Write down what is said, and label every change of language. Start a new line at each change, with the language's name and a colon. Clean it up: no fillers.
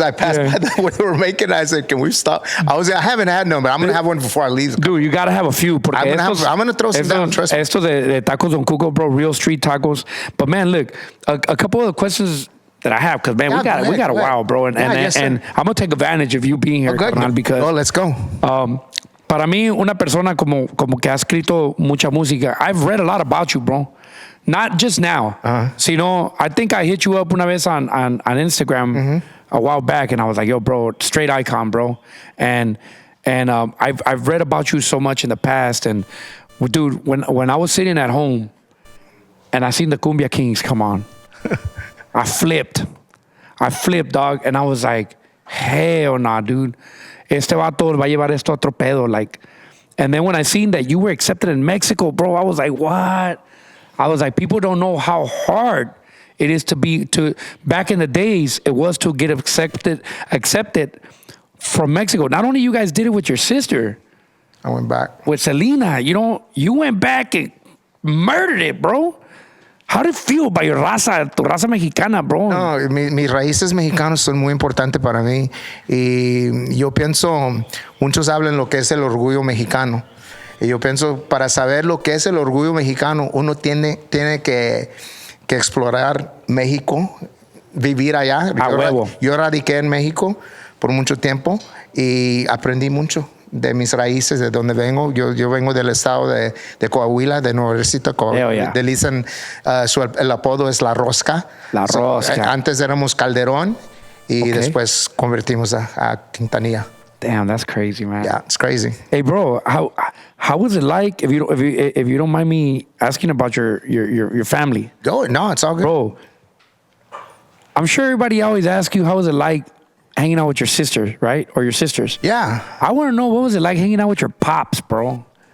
English: I passed by that when they were making it. I said, can we stop? I haven't had none, but I'm gonna have one before I leave. Dude, you gotta have a few. I'm gonna throw some down. Trust me.
Spanish: Esto de tacos
English: Don Cuco, bro, real street tacos. But man, look, a couple of questions that I have, because man, we got a while, bro, and I'm gonna take advantage of you being here, because let's go.
Spanish: Para mí, una persona como que ha escrito mucha música.
English: I've read a lot about you, bro. Not just now.
Spanish: Sino,
English: I think I hit you up
Spanish: una vez
English: on Instagram a while back, and I was like, yo, bro, straight icon, bro. And I've read about you so much in the past, and dude, when I was sitting at home and I seen the Cumbia Kings come on, I flipped, dog, and I was like, hell nah, dude.
Spanish: Este vato va a llevar esto a otro pedo,
English: like. And then when I seen that you were accepted in Mexico, bro, I was like, what? I was like, people don't know how hard it is back in the days, it was to get accepted from Mexico. Not only you guys did it with your sister. I went back. With Selena, you went back and murdered it, bro. How did it feel by your raza,
Spanish: tu raza mexicana,
English: bro?
Spanish: No, mis raíces mexicanas son muy importantes para mí. Y yo pienso, muchos hablan lo que es el orgullo mexicano. Y yo pienso, para saber lo que es el orgullo mexicano, uno tiene que explorar México, vivir allá. Yo radiqué en México por mucho tiempo y aprendí mucho de mis raíces, de donde vengo. Yo vengo del estado de Coahuila, de Nuevecito. Le dicen, el apodo es La Rosca. La Rosca. Antes éramos Calderón y después convertimos a Quintanilla.
English: Damn, that's crazy, man. Yeah, it's crazy. Hey, bro, how was it like, if you don't mind me asking about your family? Go, no, it's all good. Bro, I'm sure everybody always asks you, how was it like hanging out with your sisters, right? Or your sisters. Yeah. I want to know, what was it like hanging out with your pops, bro?